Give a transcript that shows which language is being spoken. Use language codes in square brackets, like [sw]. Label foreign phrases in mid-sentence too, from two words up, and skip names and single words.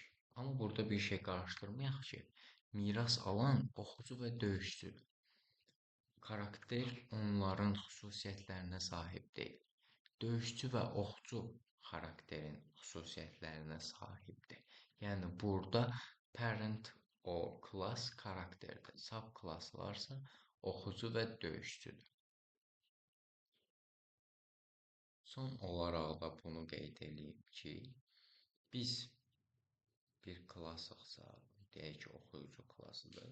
[az] Amma burada bir şey qarışdırmayaq ki, miras alan oxucu və döyüşçüdür. Karakter onların xüsusiyyətlərinə sahib deyil. Döyüşçü və oxçu xarakterin xüsusiyyətlərinə sahibdir. Yəni burada [en] parent or class [az] karakterdir. Subklasslarsa oxucu və döyüşçüdür. Son olaraq da bunu qeyd edeyim ki, biz bir klassıqsa, deyək ki, oxuyucu klassıdır.